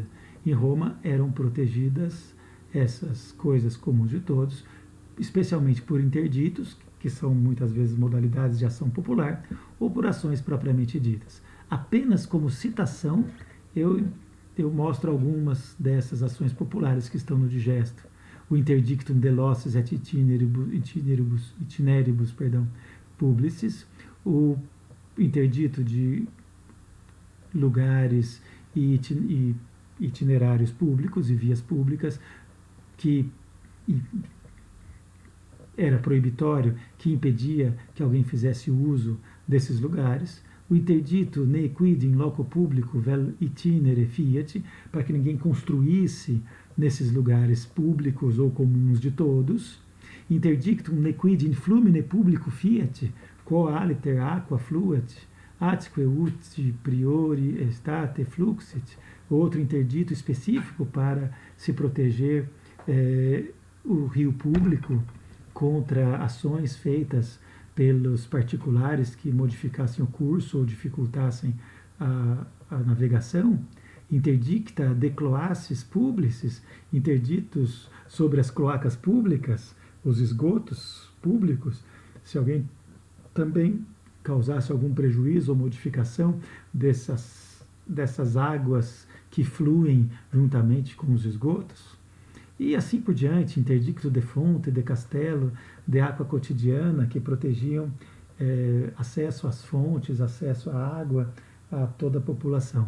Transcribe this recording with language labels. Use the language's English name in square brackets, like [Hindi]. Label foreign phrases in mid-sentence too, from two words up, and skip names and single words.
[Portuguese] Em Roma eram protegidas essas coisas comuns de todos, especialmente por interditos, que são muitas vezes modalidades de ação popular, ou por ações propriamente ditas. Apenas como citação, eu mostro algumas dessas ações populares que estão no digesto. [Latin] O interdictum de losses et itineribus publicis, [Portuguese] o interdito de lugares e itinerários públicos e vias públicas, que era proibitório, que impedia que alguém fizesse uso desses lugares. O interdito [Latin] ne quid in loco publico vel itinere fiat, [Portuguese] para que ninguém construísse nesses lugares públicos ou comuns de todos. [Latin] Interdictum ne quid in flumine publico fiat, quo aliter aqua fluat, atque ut priori estate fluxit. [Portuguese] Outro interdito específico para se proteger o rio público contra ações feitas pelos particulares que modificassem o curso ou dificultassem a navegação. [Latin] Interdicta de cloaces publicis, [Portuguese] interditos sobre as cloacas públicas, os esgotos públicos. Se alguém também causasse algum prejuízo ou modificação dessas águas que fluem juntamente com os esgotos. E assim por diante, interdicto de fonte, de castelo, de [Latin] aqua cotidiana, [Portuguese] que protegiam acesso às fontes, acesso à água a toda a população.